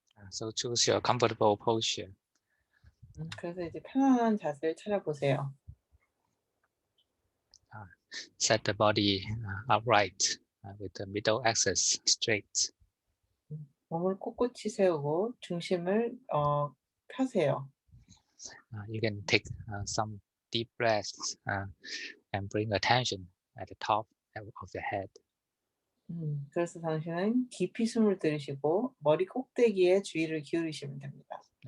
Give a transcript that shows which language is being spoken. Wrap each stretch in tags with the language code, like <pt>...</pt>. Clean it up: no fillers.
<en>So choose your comfortable posture.</en> <ko>그래서 이제 편안한 자세를 찾아보세요.</ko> <en>Set the body upright with the middle axis straight.</en> <ko>몸을 꼿꼿이 세우고 중심을 펴세요.</ko> <en>You can take some deep breaths and bring attention at the top of the head.</en> <ko>그래서 당신은 깊이 숨을 들이쉬고 머리 꼭대기에 주의를 기울이시면 됩니다.</ko>